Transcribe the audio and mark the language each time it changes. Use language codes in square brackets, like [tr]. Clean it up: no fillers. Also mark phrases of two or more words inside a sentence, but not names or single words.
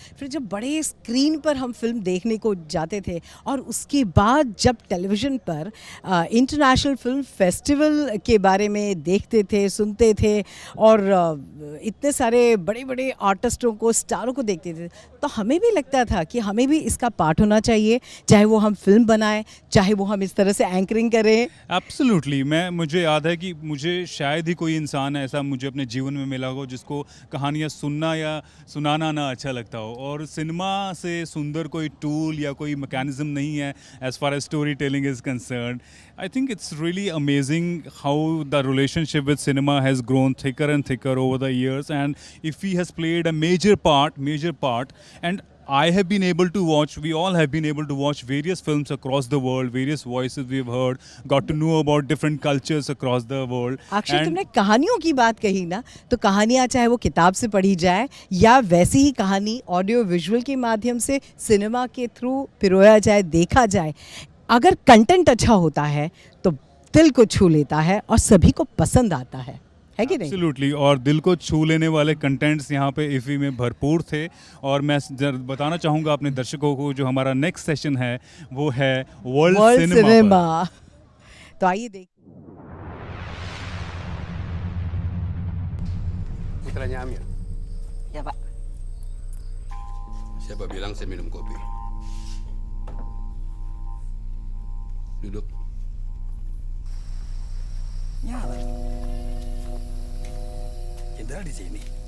[hi] फिर जब बड़े स्क्रीन पर हम फिल्म देखने को जाते थे, और उसके बाद जब टेलीविज़न पर [en] international film festival [hi] के बारे में देखते थे, सुनते थे, और इतने सारे बड़े बड़े आर्टिस्टों को, स्टारों को देखते थे, तो हमें भी लगता था कि हमें भी इसका पार्ट होना चाहिए, चाहे वो हम फिल्म बनाएं, चाहे वो हम इस तरह से एंकरिंग करें। एब्सोल्युटली। मुझे याद है कि मुझे शायद ही कोई इंसान ऐसा मुझे अपने जीवन में मिला हो जिसको कहानियाँ सुनना या सुनाना ना अच्छा लगता हो, और सिनेमा से सुंदर कोई टूल या कोई मैकेनिज्म नहीं है [en] as far as story telling is concerned. I think it's really amazing how the relationship with cinema has grown thicker and thicker over the years, and IFFI has played a major part, and I have been able to watch, we all have been able to watch various films across the world, various voices we've heard, got to know about different cultures across the world. [hi] अक्षय, तुमने कहानियों की बात कही ना, तो कहानियाँ चाहे वो किताब से पढ़ी जाए या वैसी ही कहानी [en] audio visual [hi] के माध्यम से सिनेमा के थ्रू पिरोया जाए, देखा जाए, अगर कंटेंट अच्छा होता है तो दिल को छू लेता है और सभी को पसंद आता है कि नहीं? एब्सोल्युटली। और दिल को छू लेने वाले कंटेंट्स यहाँ पे IFFI में भरपूर थे, और मैं बताना चाहूँगा अपने दर्शकों को जो हमारा [en] next session [hi] है वो है [en] world cinema. [hi] तो आइए देख। [id] Putranya Amir. Ya Pak. Siapa bilang saya minum kopi? Duduk. Ya, tinggal di sini.